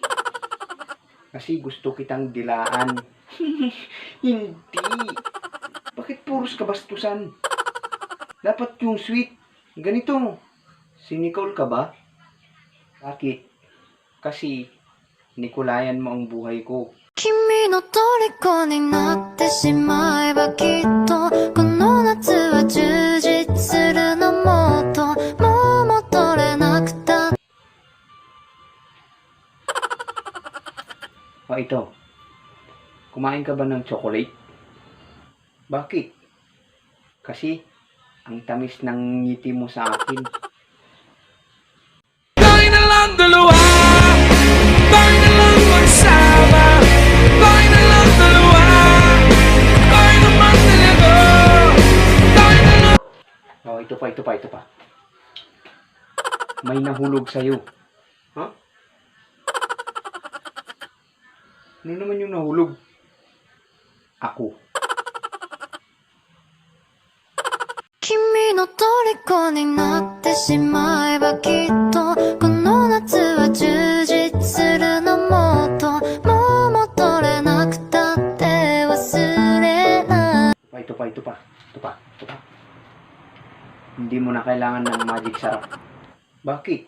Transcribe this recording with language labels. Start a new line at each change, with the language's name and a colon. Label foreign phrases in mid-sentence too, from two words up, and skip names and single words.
Filipino: Kasi gusto kitang dilaan. Hindi. Bakit puros kabastusan? Dapat yung sweet. Ganito. Cynical ka ba? Bakit? Kasi nikulayan mo ang buhay ko.
Japanese: 君の虜になってしまえばきっとこの夏は充実するのもっともう戻れなくた
Filipino: O ito. Kumain ka ba ng chocolate? Bakit? Kasi ang tamis ng ngiti mo sa akin. Tayo na lang dalawa. Tayo na lang magsama. Tayo na lang dalawa. Tayo naman talaga. Tayo na lang. Oh, ito pa. May nahulog sa'yo. Ha? Ano naman yung nahulog? Ako.
Japanese: 君の虜になってしまえばきっとこの夏は充実するのもっともう戻れなくたって忘れない
Filipino: Ito pa. Hindi mo na kailangan ng magic sarap. Bakit?